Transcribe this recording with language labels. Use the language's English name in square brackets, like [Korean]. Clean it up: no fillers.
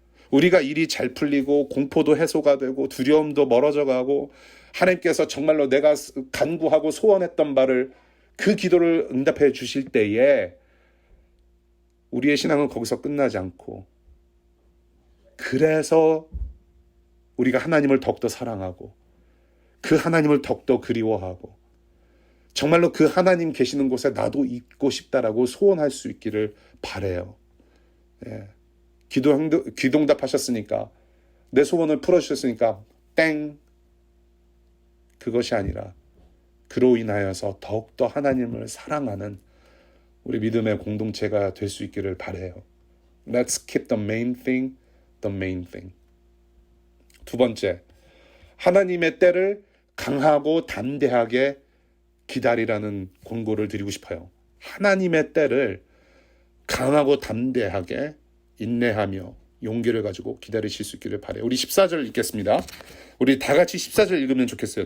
[Korean] 우리가 일이 잘 풀리고 공포도 해소가 되고 두려움도 멀어져 가고 하나님께서 정말로 내가 간구하고 소원했던 바를 그 기도를 응답해 주실 때에 우리의 신앙은 거기서 끝나지 않고 그래서 우리가 하나님을 더욱더 사랑하고 그 하나님을 더욱더 그리워하고 정말로 그 하나님 계시는 곳에 나도 있고 싶다라고 소원할 수 있기를 바래요. 예. 기도응답하셨으니까 내 소원을 풀어주셨으니까 땡. 그것이 아니라 그로 인하여서 더욱더 하나님을 사랑하는 우리 믿음의 공동체가 될 수 있기를 바래요. [English] Let's keep the main thing, the main thing. [Korean] 두 번째, 하나님의 때를 강하고 담대하게 기다리라는 권고를 드리고 싶어요. 하나님의 때를 강하고 담대하게 인내하며 용기를 가지고 기다리실 수 있기를 바라요. 우리 14절 읽겠습니다. 우리 다 같이 14절 읽으면 좋겠어요.